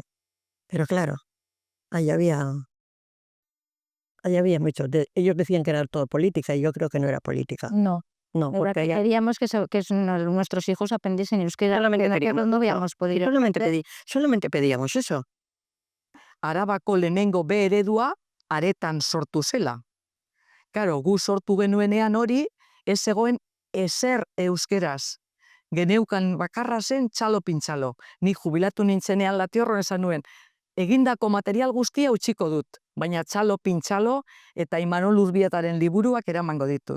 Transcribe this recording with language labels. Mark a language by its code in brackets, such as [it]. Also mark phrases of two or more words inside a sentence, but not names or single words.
[es] Pero claro, ahí había mucho. Ellos decían que era todo política y yo creo que no era política. No. No, porque queríamos que nuestros hijos aprendiesen euskera. Solamente no habíamos podido. Solamente pedíamos eso. [eu] Arabako lehenengo B eredua Aretan sortu zela. Karo, gu sortu genuenean hori, ez zegoen ezer euskeraz. Geneukan bakarra zen txalo pintxalo. Ni jubilatu nintzenean Latiorron esan nuen, egindako material guztia utziko dut, baina txalo pintxalo eta Imanol Urbietaren liburuak eramango ditut.